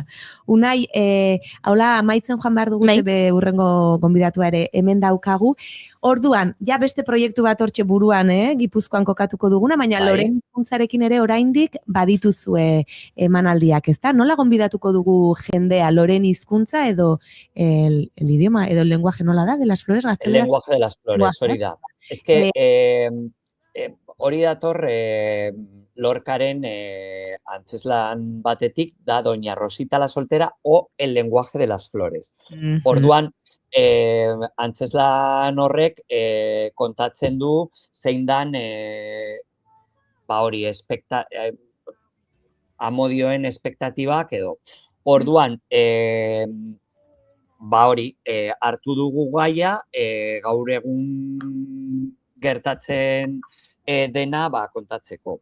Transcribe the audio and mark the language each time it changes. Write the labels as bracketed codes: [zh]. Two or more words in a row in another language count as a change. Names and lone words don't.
[eu] Unai, haula amaitzen joan behar dugu zebe urrengo gonbidatua ere hemen daukagu. Orduan, ja beste proiektu bat hortxe buruan, Gipuzkoan kokatuko duguna, baina Loren hizkuntzarekin ere oraindik badituzue emanaldiak, ezta? Nola gonbidatuko dugu jendea Loren hizkuntza edo [es] el idioma [eu] edo [es] el lenguaje [eu] nola da [es] de las flores [eu] gaztelera? [es] El lenguaje de las flores, [eu] hori da. [es] Es que [eu] hori dator Lorcaren antzeslan batetik da Doña Rosita la soltera o el lenguaje de las flores. Orduan, antzeslan horrek kontatzen du zein dan hori amodioen espektatibak edo. Orduan, hori, hartu dugu gaia, gaur egun gertatzen dena kontatzeko.